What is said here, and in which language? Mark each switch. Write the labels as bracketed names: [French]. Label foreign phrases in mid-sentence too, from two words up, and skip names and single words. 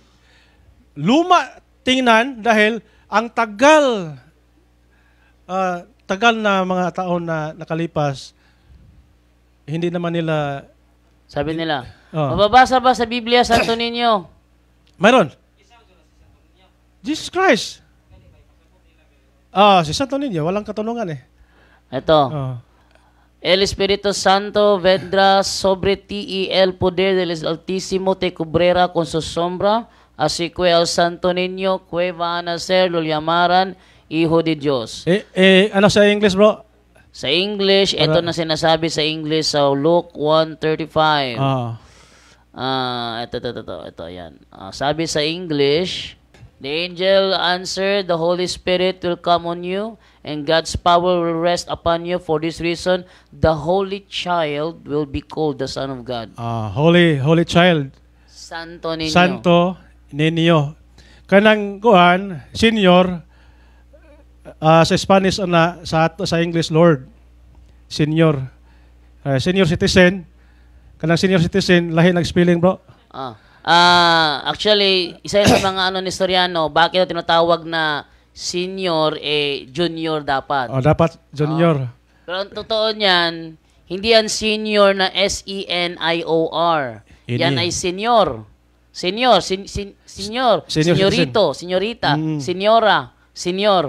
[Filipino] Luma tingnan dahil ang tagal na mga taon na nakalipas, hindi naman nila... Sabi nila, mababasa ba sa Biblia, Santo Niño? Mayroon. Jesus Christ. Si Santo Niño, walang katanungan eh. Ito. [Spanish] El Espíritu Santo vendrá sobre ti y el poder del Altísimo te cubrirá con su sombra. Así que el Santo Niño que va a nacer lo llamarán Hijo de Dios. [Filipino] Ano sa English, bro? Sa English, ito na sinasabi sa English sa Luke 1:35. Ito, yan. Sabi sa English, [English] the angel answered, the Holy Spirit will come on you, and God's power will rest upon you. For this reason, the Holy Child will be called the Son of God. Holy Child. Santo Niño. Santo Niño. [Cebuano] Kanang kuan, senior, sa Spanish na sa English Lord. [English] Senior. Senior citizen. [Cebuano] Kanang [English] senior citizen, [Cebuano] lahi nag-spelling, bro. [Filipino] Actually, isa yun sa mga ni Soriano, bakit tinatawag na senior, junior dapat. Dapat junior. Pero ang totoo niyan, hindi yan senior na S-E-N-I-O-R. Yan ay senior. [Spanish] Senior, senyorito, senyorita, senyora, senior.